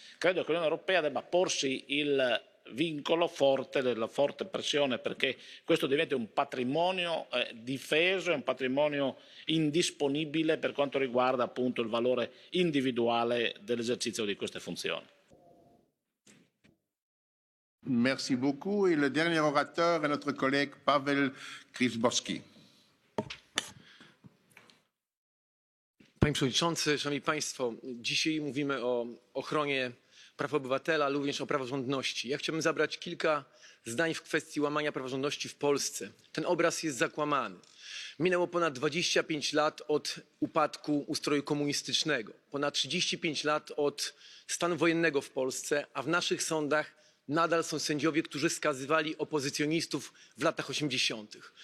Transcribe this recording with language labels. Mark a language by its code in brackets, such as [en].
[it] Credo che l'Unione Europea debba porsi il vincolo forte della forte pressione perché questo diventi un patrimonio difeso e un patrimonio indisponibile per quanto riguarda appunto il valore individuale dell'esercizio di queste funzioni. [fr] Merci beaucoup. Et le dernier orateur est notre collègue Paweł Krzyzbowski. [pl] Panie Przewodniczący, Szanowni Państwo, dzisiaj mówimy o ochronie praw obywatela, ale również o praworządności. Ja chciałbym zabrać kilka zdań w kwestii łamania praworządności w Polsce. Ten obraz jest zakłamany. Minęło ponad 25 lat od upadku ustroju komunistycznego, ponad 35 lat od stanu wojennego w Polsce, a w naszych sądach nadal są sędziowie, którzy skazywali opozycjonistów w latach 80.